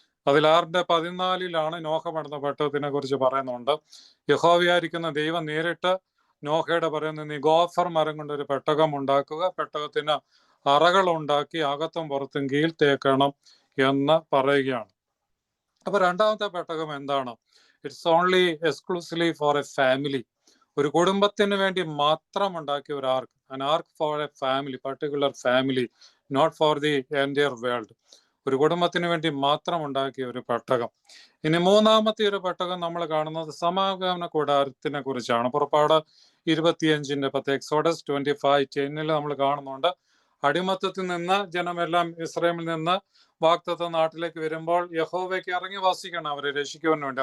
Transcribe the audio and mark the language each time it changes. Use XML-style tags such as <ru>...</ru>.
<ml>അതിൽ 6-14 നോഹ പണിത പെട്ടകത്തിനെ കുറിച്ച് പറയുന്നുണ്ട്. യഹോവയായിരിക്കുന്ന ദൈവം നേരിട്ട് നോഹയുടെ പറയുന്നത്, നീ ഗോഫർ മരം കൊണ്ട് ഒരു പെട്ടകം ഉണ്ടാക്കുക, പെട്ടകത്തിന് അറകൾ ഉണ്ടാക്കി അകത്തും പുറത്തും കീൽ തേക്കണം എന്ന് പറയുകയാണ്. അപ്പൊ രണ്ടാമത്തെ പെട്ടകം എന്താണ്?</ml> <en>It's only exclusively for a family.</en> <ml>ഒരു കുടുംബത്തിന് വേണ്ടി മാത്രം ഉണ്ടാക്കിയ ഒരു ആർക്ക്,</ml> <en>an ark for a family, particular family, not for the entire world.</en> <ml>ഒരു കുടുംബത്തിന് വേണ്ടി മാത്രം ഉണ്ടാക്കിയ ഒരു പെട്ടകം. ഇനി മൂന്നാമത്തെ ഒരു പെട്ടകം നമ്മൾ കാണുന്നത് സമാഗമന കൂടാരത്തിനെ കുറിച്ചാണ്. പുറപ്പാട് 25:10, എക്സോഡസ് 25:10 നമ്മൾ കാണുന്നുണ്ട്. അടിമത്തത്തിൽ നിന്ന് ജനമെല്ലാം ഇസ്രായേലിൽ നിന്ന് വാഗ്ദത്ത നാട്ടിലേക്ക് വരുമ്പോൾ യഹോവയ്ക്ക് ഇറങ്ങി വസിക്കണം, അവരെ രക്ഷിക്കുവാൻ വേണ്ടി.</ml>